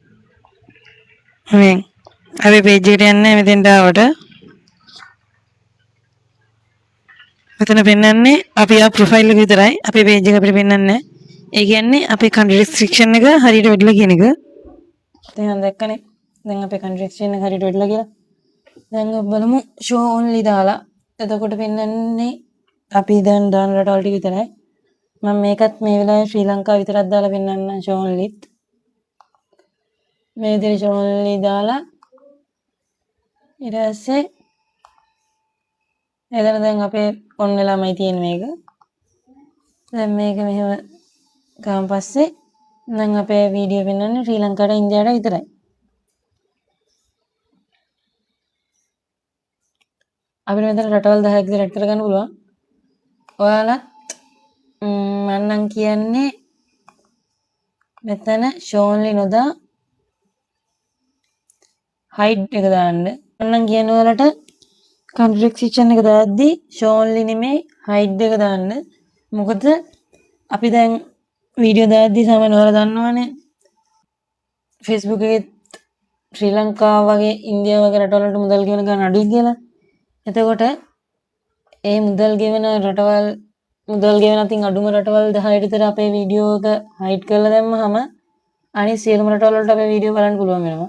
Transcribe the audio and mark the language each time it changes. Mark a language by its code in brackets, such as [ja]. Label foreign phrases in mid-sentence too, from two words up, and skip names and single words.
[si] මේ අපේ page එකට යන්නේ මෙතෙන්ට ආවට මෙතන පෙන්වන්නේ අපි profile එක විතරයි. අපේ page එක අපිට පෙන්වන්නේ නැහැ. ඒ කියන්නේ අපේ [en] country restriction [si] එක හරියට වැඩිලා කියන එක. දැන් දැක්කනේ. දැන් අපේ [en] country exchange [si] එක හරියට වෙట్లా කියලා. දැන් බලමු [en] show only [si] දාලා. එතකොට පෙන්වන්නේ අපි දැන් දාන රටවල් ටික විතරයි. මම මේකත් මේ වෙලාවේ ශ්‍රී ලංකාව විතරක් දාලා පෙන්වන්න [en] show only [si] ත්. මේ විදිහට [en] show only [si] දාලා ඊට පස්සේ එතන දැන් අපේ ඔන් වෙලාමයි තියෙන්නේ මේක. දැන් මේක මෙහෙම ගාම පස්සේ දැන් අපේ වීඩියෝ පෙන්වන්නේ ශ්‍රී ලංකාවට ඉන්දියාවට විතරයි. අපිට මෙතන රටවල් 10ක් විතර ඇඩ් කරගන්න පුළුවන්. ඔයාලත් මම නම් කියන්නේ මෙතන [en] show only [si] නොදා hide එක දාන්න. මම නම් කියන්නේ ඔයාලට [en] country restriction [si] එක දාද්දී [en] show only [si] නෙමෙයි hide එක දාන්න. මොකද අපි දැන් වීඩියෝ දාද්දී සාමාන්‍යයෙන් ඔයාලා දන්නවනේ Facebook එකේ ශ්‍රී ලංකාව වගේ ඉන්දියාව වගේ රටවල් වලට මුදල් ගෙවන ගාන අඩුයි කියලා. එතකොට ඒ මුදල් ගෙවන රටවල් මුදල් ගෙවන අතින් අඩුම රටවල් 10ට විතර අපේ වීඩියෝ එක හයිඩ් කරලා දැම්මහම අනිත් සියලුම රටවල් වලට අපේ වීඩියෝ බලන්න පුළුවන් වෙනවා.